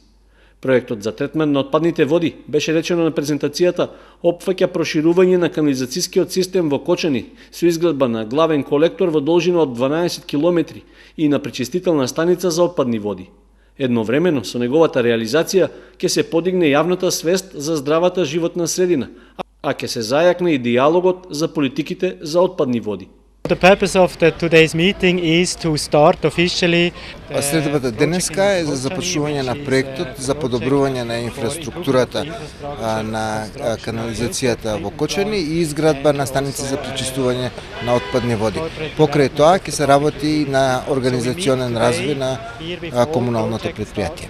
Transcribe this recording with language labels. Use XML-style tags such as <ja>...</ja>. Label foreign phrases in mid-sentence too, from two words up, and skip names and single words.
<mk>Проектот за третман на отпадните води, беше речено на презентацијата, опфаќа проширување на канализацијскиот систем во Кочани со изградба на главен колектор во должина од 12 км и на пречистителна станица за отпадни води. Едновремено со неговата реализација ќе се подигне јавната свест за здравата животна средина, а ќе се зајакне и диалогот за политиките за отпадни води.</mk> <en>The purpose of today's meeting is to start officially.</en> <mk>Средбата денеска е за започнување на проектот за подобрување на инфраструктурата на канализацијата во Кочани и изградба на станици за пречистување на отпадни води. Покрај тоа ќе се работи на организационен развој на комуналното предпријатие.</mk>